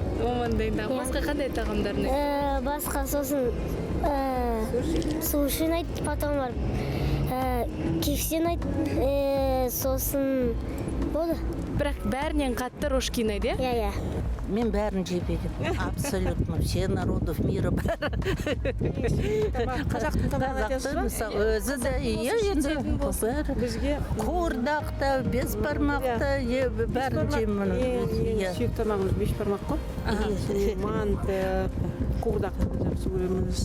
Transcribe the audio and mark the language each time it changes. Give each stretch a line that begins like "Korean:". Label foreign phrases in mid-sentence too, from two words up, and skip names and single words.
Kazakh: Маманың дайындаған. Басқа қандай тағамдар не? Басқа сосын суши айт, потом бар. Кефсен айт, сосын болды. Бірақ бәрінен қатты рожкиін айт, Иә, иә. Мен бәрін жеп едім.
Russian: Абсолютно. Все народов мира бәрі.
Kazakh: Қазақтың тамағын айтасыз ба? Мысалы, өзі де, енді бәрі. Бізге Қуырдақ та, бесбармақ та, бәрін жеймін. сүйікті тамағымыз бешбармақ қой. Манты, қуырдақ жақсы көреміз.